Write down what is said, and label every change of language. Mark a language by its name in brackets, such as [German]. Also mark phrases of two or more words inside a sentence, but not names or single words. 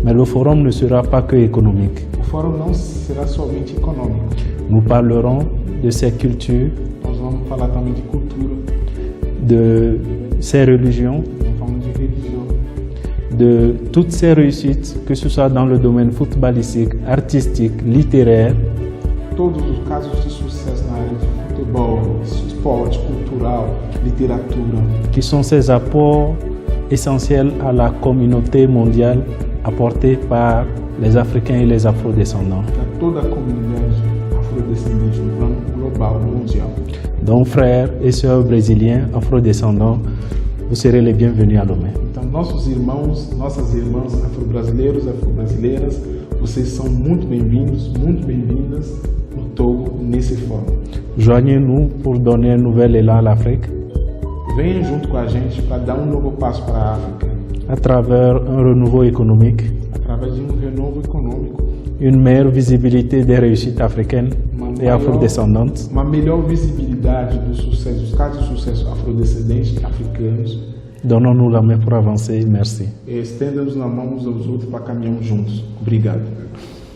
[French] Mais le forum ne sera pas que économique. [Portuguese] O fórum não será somente econômico. [French] Nous parlerons de ces cultures, [Portuguese] Nós vamos falar também de cultura, [French] de ces religions, [Portuguese] vamos falar de religião, [French] de toutes ces réussites, que ce soit dans le domaine footballistique, artistique, littéraire, [Portuguese] todos os casos de sucesso na área de futebol, esporte, cultural, literatura, [French] qui sont ces apports essentiels à la communauté mondiale apportés par les Africains et les Afro-descendants. [Portuguese] para toda a comunidade afrodescendente no plano global, mundial. [French] Donc, frères et sœurs brésiliens, Afro-descendants, vous serez les bienvenus à Lomé. [Portuguese] Então, nossos irmãos, nossas irmãs afro-brasileiros, afro-brasileiras, vocês são muito bem-vindos, muito bem-vindas no Togo, nesse fórum. [French] Joignez-nous pour donner un nouvel élan à l'Afrique [Portuguese] Venham junto com a gente para dar novo passo para a África, [French] à travers un renouveau économique, [Portuguese] através de renovo econômico, [French] une meilleure visibilité des réussites africaines [Portuguese] uma e afrodescendentes. Uma melhor visibilidade do sucesso, dos casos de sucesso afrodescendentes e africanos. [French] Donnons-nous la main pour avancer. Merci. [Portuguese] Estenda-nos na mão uns aos outros para caminharmos juntos. Obrigado.